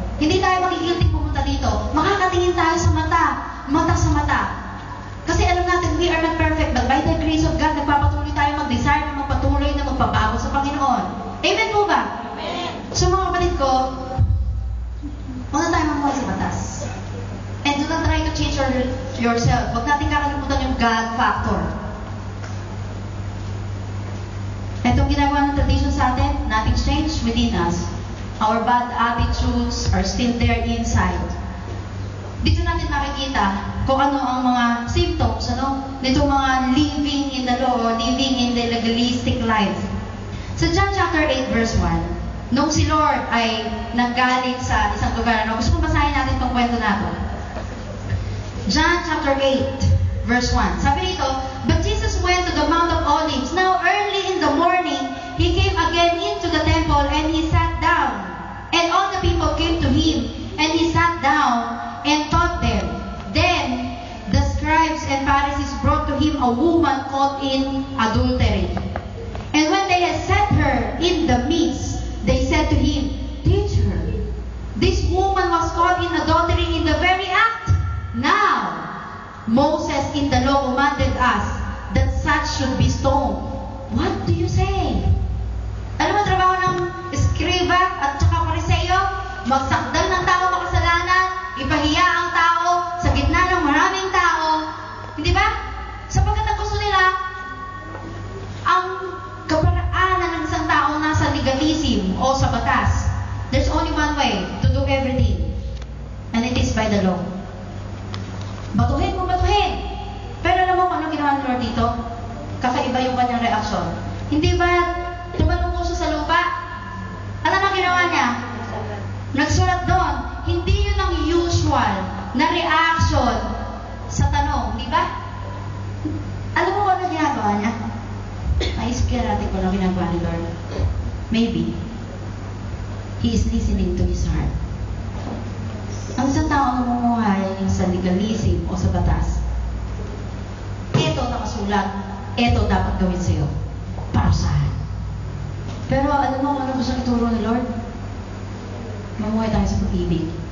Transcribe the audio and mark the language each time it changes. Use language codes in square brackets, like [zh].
[tl] Hindi tayo magigilting pumunta dito. Makakatingin tayo sa mata sa mata. Kasi alam natin, [en] we are not perfect, but by the grace of God, [tl] nagpapatuloy tayo mag-desire na magpatuloy na magpabago sa Panginoon. Amen po ba? Amen. So mga kapatid ko, huwag na tayo mamuhay sa batas. [en] And do not try to change yourself. [tl] Huwag natin kakalimutan yung [en] God factor. [tl] Itong ginagawa ng tradition sa atin, [en] nothing's changed within us. Our bad attitudes are still there inside. [tl] Dito natin makikita kung ano ang mga symptoms, nitong mga [en] living in the law or living in the legalistic life. [tl] Sa John chapter 8 verse 1, nung si Lord ay nanggaling sa isang lugar, gusto kong basahin natin itong kwento na ito. [en] John chapter 8 verse 1, [tl] sabi dito, [en] but Jesus went to the Mount of Olives. Now early in the morning, He came again into the temple and He sat down. And all the people came to Him, and He sat down and taught them. Then the scribes and Pharisees brought to Him a woman caught in adultery. And when they had set her in the midst, they said to Him, Teacher, this woman was caught in adultery in the very act. Now, Moses in the law commanded us that such should be stoned. What do you say? [tl] Alam mo, trabaho ng eskriba at saka pariseo, magsakdal ng tao makasalanan, ipahiya ang tao sa gitna ng maraming tao. Hindi ba? Sapagkat ang gusto nila, ang kaparaanan ng isang tao nasa legalism o sa batas. [en] There's only one way to do everything. And it is by the law. [tl] Batuhin mo, batuhin! Pero alam mo kung ano ginawa ni Lord dito? Kakaiba yung kanyang reaksyon. Hindi ba tumalong siya sa lupa? Alam mo ginawa niya? Nagsulat doon. Hindi yun ang usual na reaction sa tanong. Di ba? Alam mo kung ano ginagawa niya? Naisip kaya natin kung ano ginagawa ni Lord. [en] Maybe, He is listening to His heart. [tl] Ang isang tao namumuhay sa legalism o sa batas, ito nakasulat, ito dapat gawin sa'yo. Parusahan. Pero alam mo kung ano gusto ituro ni Lord? Mamuhay tayo sa pag-ibig.